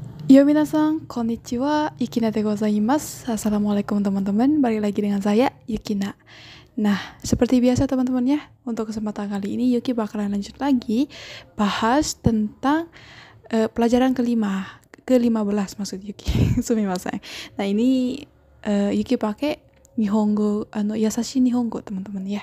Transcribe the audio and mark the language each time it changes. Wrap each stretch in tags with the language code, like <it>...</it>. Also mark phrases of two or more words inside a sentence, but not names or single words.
<ja>よ皆さん、こんにちは、ゆきなでございます.</ja> <id>Assalamualaikum teman-teman, balik lagi dengan saya, Yukina. Nah, seperti biasa teman-teman ya, untuk kesempatan kali ini Yuki bakalan lanjut lagi bahas tentang pelajaran ke-15 maksud Yuki.</id> <ja>Sumimasen.</ja> <id>Nah, ini Yuki pakai Nihongo,</id> <ja>やさしい日本語</ja> <id>teman-teman ya.</id>